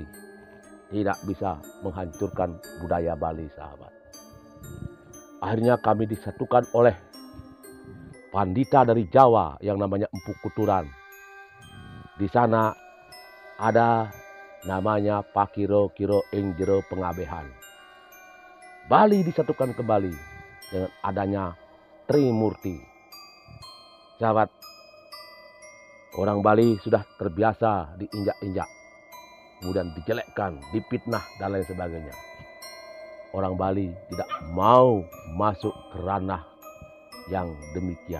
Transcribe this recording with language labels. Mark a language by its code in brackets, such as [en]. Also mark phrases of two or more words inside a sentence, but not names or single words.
[id] Tidak bisa menghancurkan budaya Bali, sahabat. Akhirnya kami disatukan oleh pandita dari Jawa yang namanya Empu Kuturan. Di sana ada namanya Pakiro Kiro ing jero pengabehan. Bali disatukan kembali dengan adanya Trimurti. Sahabat, orang Bali sudah terbiasa diinjak-injak, kemudian dijelekkan, dipitnah, dan lain sebagainya. Orang Bali tidak mau masuk ke ranah yang demikian.